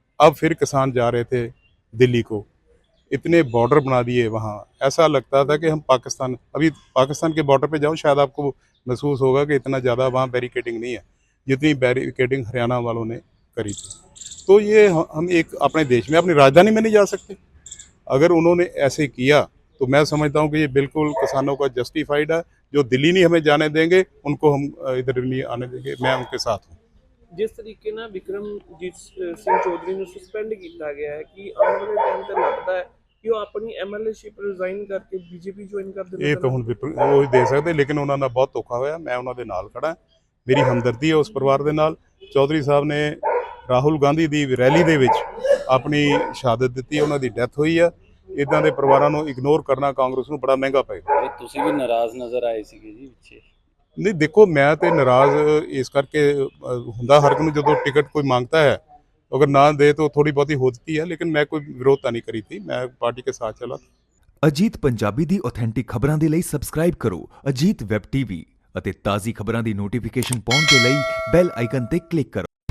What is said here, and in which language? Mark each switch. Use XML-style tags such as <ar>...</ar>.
<hi>अब फिर किसान जा रहे थे दिल्ली को, इतने बॉर्डर बना दिए वहाँ, ऐसा लगता था कि हम पाकिस्तान, अभी पाकिस्तान के बॉर्डर पे जाओ शायद आपको महसूस होगा कि इतना ज़्यादा वहाँ बैरिकेडिंग नहीं है जितनी बैरिकेडिंग हरियाणा वालों ने करी थी। तो ये हम एक अपने देश में अपनी राजधानी में नहीं जा सकते। अगर उन्होंने ऐसे किया तो मैं समझता हूँ कि ये बिल्कुल किसानों का जस्टिफाइड है। जो दिल्ली नहीं हमें जाने देंगे उनको हम इधर नहीं आने देंगे, मैं उनके साथ हूँ। जिस तरीके</hi> <pa>ਨਾਲ ਵਿਕਰਮਜੀਤ ਸਿੰਘ ਚੌਧਰੀ ਨੂੰ ਸਸਪੈਂਡ ਕੀਤਾ ਗਿਆ ਹੈ ਕਿ ਆਉਣ ਵਾਲੇ ਟਾਈਮ ਤੇ ਲੱਗਦਾ ਹੈ ਕਿ ਉਹ ਆਪਣੀ ਐਮਐਲਏਸ਼ਿਪ ਰਿਜ਼ਾਈਨ ਕਰਕੇ ਬੀਜੇਪੀ ਜੁਆਇਨ ਕਰ ਦੇਣਗੇ। ਇਹ ਤਾਂ ਹੁਣ ਉਹ ਹੀ ਦੇ ਸਕਦੇ, ਲੇਕਿਨ ਉਹਨਾਂ ਨਾਲ ਬਹੁਤ ਧੋਖਾ ਹੋਇਆ। ਮੈਂ ਉਹਨਾਂ ਦੇ ਨਾਲ ਖੜਾ, ਮੇਰੀ ਹਮਦਰਦੀ ਹੈ ਉਸ ਪਰਿਵਾਰ ਦੇ ਨਾਲ। ਚੌਧਰੀ ਸਾਹਿਬ ਨੇ ਰਾਹੁਲ ਗਾਂਧੀ ਦੀ ਰੈਲੀ ਦੇ ਵਿੱਚ ਆਪਣੀ ਸ਼ਹਾਦਤ ਦਿੱਤੀ, ਉਹਨਾਂ ਦੀ ਡੈਥ ਹੋਈ ਆ। ਇਦਾਂ ਦੇ ਪਰਿਵਾਰਾਂ ਨੂੰ ਇਗਨੋਰ ਕਰਨਾ ਕਾਂਗਰਸ ਨੂੰ ਬੜਾ ਮਹਿੰਗਾ ਪਏਗਾ। ਤੁਸੀਂ ਵੀ ਨਾਰਾਜ਼ ਨਜ਼ਰ ਆਏ ਸੀਗੇ ਜੀ ਪਿੱਛੇ। ਨਹੀਂ ਦੇਖੋ, ਮੈਂ ਤੇ ਨਾਰਾਜ਼ ਇਸ ਕਰਕੇ ਹੁੰਦਾ ਹਰ ਇੱਕ ਨੂੰ ਜਦੋਂ ਟਿਕਟ ਕੋਈ ਮੰਗता</pa> <hi>है, अगर ना दे तो थोड़ी बहुत ही होती है, लेकिन मैं कोई विरोधता नहीं करी थी, मैं पार्टी के साथ चला था।</hi> <pa>ਅਜੀਤ ਪੰਜਾਬੀ ਦੀ ਆਥੈਂਟਿਕ ਖਬਰਾਂ ਦੇ ਲਈ ਸਬਸਕ੍ਰਾਈਬ ਕਰੋ ਅਜੀਤ ਵੈਬ ਟੀਵੀ ਅਤੇ ਤਾਜ਼ੀ ਖਬਰਾਂ ਦੀ ਨੋਟੀਫਿਕੇਸ਼ਨ ਪਾਉਣ ਦੇ ਲਈ ਬੈਲ ਆਈਕਨ ਤੇ ਕਲਿੱਕ ਕਰੋ।</pa>